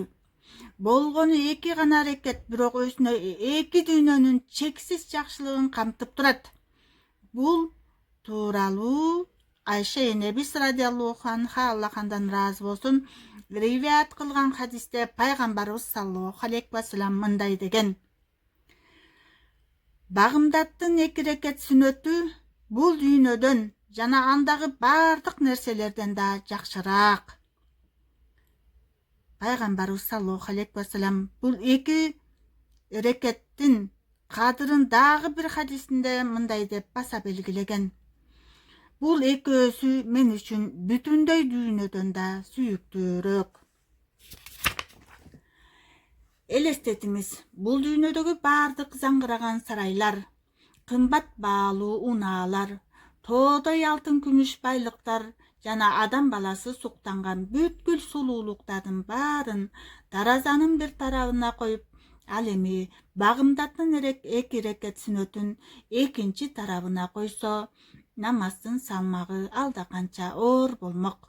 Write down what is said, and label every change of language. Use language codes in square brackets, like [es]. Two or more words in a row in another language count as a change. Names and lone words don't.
[ky] Болгону 2 гана рекет, бирок өзүнө 2 дүйнөнүн чексиз жакшылыгын камтып турат. Бул тууралуу Айша энебиз [ar] رضي الله عنها, [ky] Аллах андан ыраазы болсун, риваят кылган хадисте пайгамбарыбыз [ar] صلى الله عليه وسلم [ky] мындай деген: багымдаттын 2 рекет сүнөтү бул дүйнөдөн жана андагы баардык нерселерден да жакшыраак. Пайгамбарыбыз [ar] صلى الله عليه وسلم [ky] бул 2 рекеттин кадырын дагы бир хадисинде мындай деп баса белгилеген: бул экөөсү мен үчүн бүтүндөй дүйнөдөн да сүйүктүүрөөк. Элестетиңиз, бул дүйнөдөгү баардык заңгыраган сарайлар, кымбат баалуу унаалар, тоодой алтын күмүш байлыктар жана адам баласы суктанган бүткүл сулуулуктардын баарын даразанын бир тарабына коюп, ал эми багымдаттын 2 рекет сүнөтүн экинчи тарабына койсо, намаздын салмагы алда канча оор болмок.